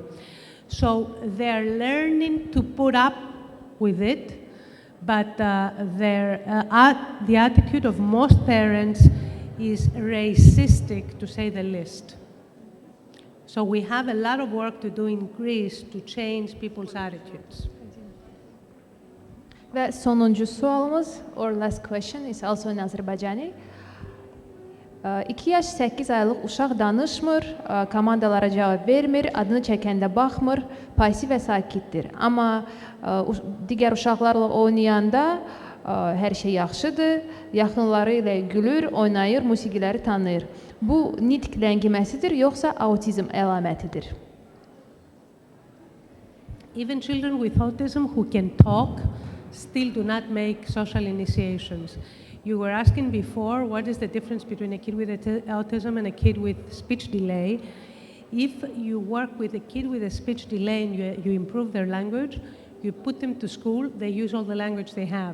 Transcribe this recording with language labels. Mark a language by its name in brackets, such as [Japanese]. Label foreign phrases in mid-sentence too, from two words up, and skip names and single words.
[English] So they're learning to put up with it, but the attitude of most parents is racistic, to say the least. So we have a lot of work to do in Greece to change people's attitudes. [Azerbaijani] Və sonuncu sualımız, [English] or last question, is also in Azərbaycani. [Azerbaijani] 2 yaş 8 aylıq uşaq danışmır, komandalara cavab vermir, adını çəkəndə baxmır, pasiv və sakitdir. Amma digər uşaqlarla oynayanda hər şey yaxşıdır, yaxınları ilə gülür, oynayır, musiqiləri tanıyır. Bu nitq ləngiməsidir, yoxsa autizm əlamətidir? [English] Even children with autism who can talk still do not make social initiations. You were asking before, what is the difference between a kid with autism and a kid with speech delay? If you work with a kid with a speech delay and you improve their language, you put them to school, they use all the language they have.